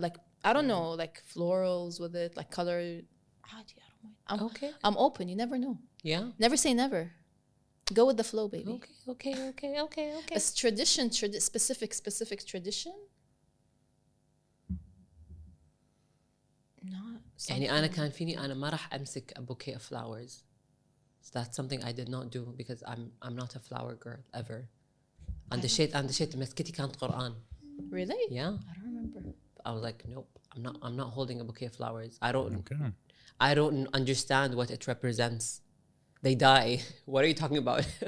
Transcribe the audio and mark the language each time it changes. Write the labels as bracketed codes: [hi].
[en] Like I don't know, like florals with it, like color. عادي, I don't mind. Okay. I'm open. You never know. Yeah. Never say never. Go with the flow, baby. Okay. It's tradition, specific tradition. Not [ar] يعني أنا كان فيني أنا ما راح أمسك [en] a bouquet of flowers. So that's something I did not do because I'm not a flower girl ever. [ar] عند شيء مسكتي كانت قرآن. [en] really. Yeah. I don't remember. I was like, nope. I'm not holding a bouquet of flowers. Okay. I don't understand what it represents. They die. What are you talking about?